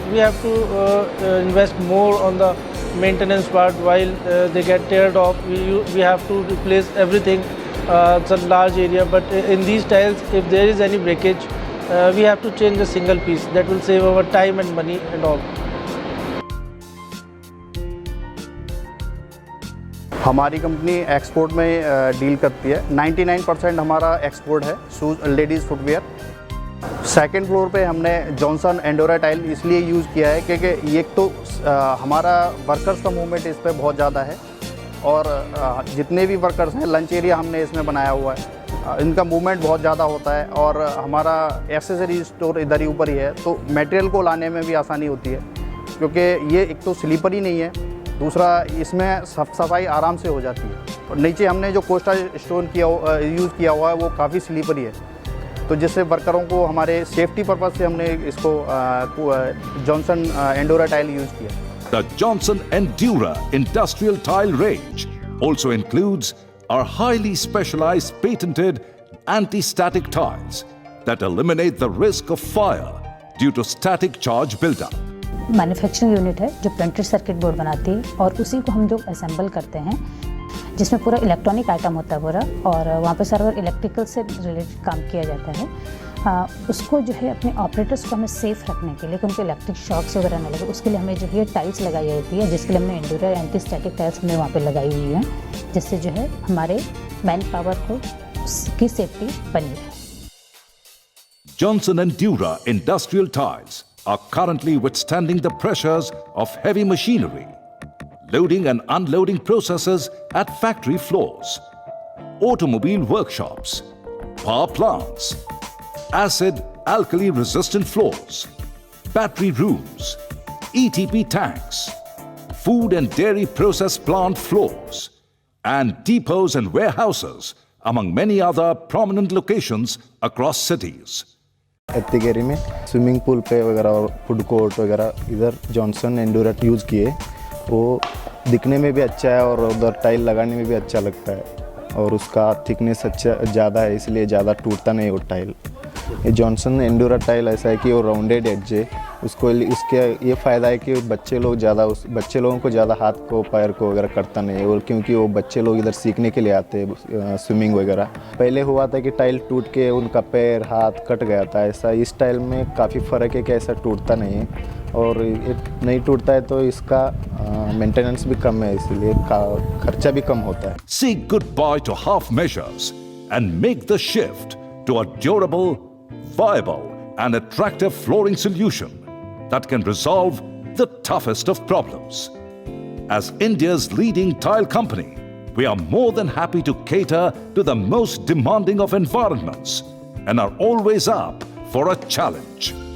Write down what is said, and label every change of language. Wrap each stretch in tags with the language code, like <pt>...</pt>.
<en>We have to invest more on the maintenance part while they get teared off. We have to replace everything. It's a large area, but in these tiles, if there is any breakage, we have to change a single piece. That will save our time and money and all.</en> <hi>हमारी company export में deal करती है। 99% हमारा export है shoes ladies footwear. Second floor पे हमने Johnson Andorra tile इसलिए use किया है क्योंकि एक तो हमारा वर्कर्स का मूवमेंट इस पर बहुत ज़्यादा है और जितने भी वर्कर्स हैं लंच एरिया हमने इसमें बनाया हुआ है, इनका मूवमेंट बहुत ज़्यादा होता है और हमारा एक्सेसरी स्टोर इधर ही ऊपर ही है, तो मटेरियल को लाने में भी आसानी होती है क्योंकि ये एक तो स्लीपर ही नहीं है, दूसरा इसमें सफाई आराम से हो जाती है। और नीचे हमने जो कोस्टा स्टोन यूज़ किया हुआ है वो काफ़ी स्लीपरी है, तो जिससे वर्करों को हमारे सेफ्टी पर्पज़ से हमने इसको जॉनसन एंडोरा टाइल यूज़ किया।</hi> <en>The Johnson Endura industrial tile range also includes our highly specialized patented anti-static tiles that eliminate the risk of fire due to static charge buildup.</en> <hi>Manufacturing unit है जो printed circuit board बनाती है और उसी को हम जो असेंबल करते हैं, जिसमें पूरा इलेक्ट्रॉनिक आइटम होता है पूरा, और वहाँ पे सर्वर इलेक्ट्रिकल से रिलेटेड काम किया जाता है। उसको जो है अपने ऑपरेटर्स को हमें सेफ रखने के लिए, उनको इलेक्ट्रिक शॉक्स वगैरह ना लगे, उसके लिए हमें जो है टाइल्स लगाई होती है, जिसके लिए हमने एंडूरा एंटी स्टैटिक टाइल्स हमने वहाँ पे लगाई हुई हैं, जिससे जो है हमारे मैन पावर को की सेफ्टी बनी रहे।</hi> <en>Johnson Endura industrial tiles are currently withstanding the pressures of heavy machinery, loading and unloading processes at factory floors, automobile workshops, power plants, acid alkali resistant floors, battery rooms, ETP tanks, food and dairy process plant floors, and depots and warehouses, among many other prominent locations across cities.</en> <hi>एत्तिगेरी में swimming pool पे वगैरह और food court वगैरह इधर Johnson एंडूरा use किए, वो दिखने में भी अच्छा है और उधर टाइल लगाने में भी अच्छा लगता है और उसका थिकनेस अच्छा ज़्यादा है, इसलिए ज़्यादा टूटता नहीं वो टाइल। ये जॉनसन एंडूरा टाइल ऐसा है कि वो राउंडेड एड्ज है, उसको इसके ये फ़ायदा है कि बच्चे लोगों को ज़्यादा हाथ को पैर को वगैरह करता नहीं है, और क्योंकि वो बच्चे लोग इधर सीखने के लिए आते हैं स्विमिंग वगैरह। पहले हुआ था कि टाइल टूट के उनका पैर हाथ कट गया था, ऐसा इस टाइल में काफ़ी फ़र्क है कि ऐसा टूटता नहीं है और नहीं टूटता है तो इसका मेंटेनेंस भी कम है, इसलिए खर्चा भी कम होता है।</hi> <en>Say goodbye to half measures and make the shift to a durable, viable and attractive flooring solution that can resolve the toughest of problems. As India's leading tile company, we are more than happy to cater to the most demanding of environments and are always up for a challenge.</en>